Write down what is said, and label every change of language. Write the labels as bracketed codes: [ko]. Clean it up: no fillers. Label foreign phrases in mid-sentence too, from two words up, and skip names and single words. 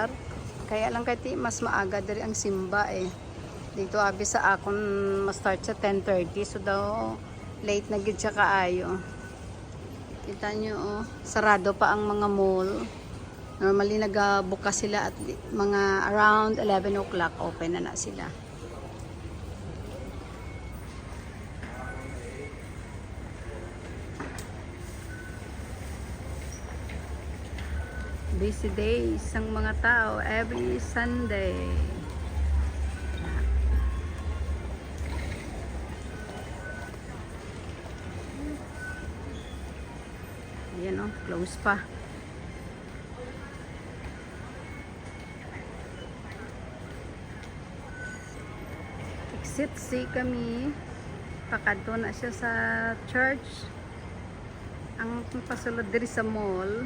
[hil] Kaya lang kay mas maaga diri ang simba Dito abi sa akon ma-start sa 10:30 so daw late na gid siya kaayo. [tl] Kita nyo sarado pa ang mga mall. [hil] Normally nagabukas sila at mga [en] around 11 o'clock [hil] open na sila. [en] Busy days [hil] ang mga tao [en] every Sunday. [tl] Ayan close pa. Exit C kami. [hil] Pakadto na siya sa church. Ang pasulod diri sa mall.